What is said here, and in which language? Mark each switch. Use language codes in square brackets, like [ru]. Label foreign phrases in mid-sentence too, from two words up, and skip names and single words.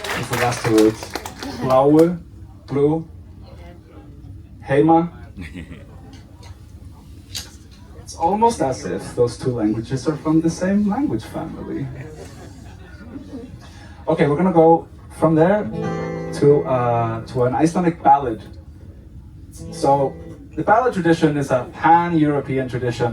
[en] the last two words. [is] Bláu, blue. Heima. [en] It's almost as if those two languages are from the same language family. Okay, we're gonna go from there to an Icelandic ballad. So the ballad tradition is a pan-European tradition.